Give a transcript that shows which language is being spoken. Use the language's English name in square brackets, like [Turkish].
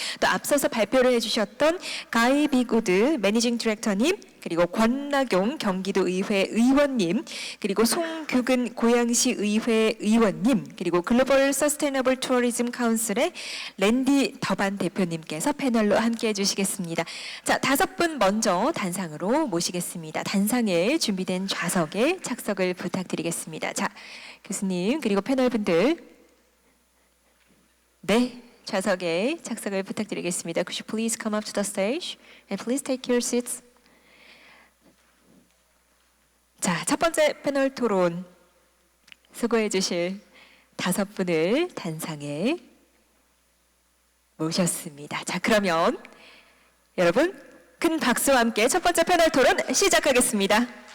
[Korean] 또 앞서서 발표를 해 주셨던 가이 비구드 매니징 디렉터님, 그리고 권나경 경기도의회 의원님, 그리고 송규근 고양시 의회 의원님, 그리고 글로벌 서스테이너블 투어리즘 카운슬의 랜디 더반 대표님께서 패널로 함께해 주시겠습니다. 자, 5분 먼저 단상으로 모시겠습니다. 단상에 준비된 좌석에 착석을 부탁드리겠습니다. 자, 교수님 그리고 패널분들, 네, 좌석에 착석을 부탁드리겠습니다. [English] Could you please come up to the stage and please take your seats. [Korean] 자, 첫 번째 패널 토론 수고해 주실 5분을 단상에 모셨습니다. 자, 그러면 여러분 큰 박수와 함께 첫 번째 패널 토론 시작하겠습니다.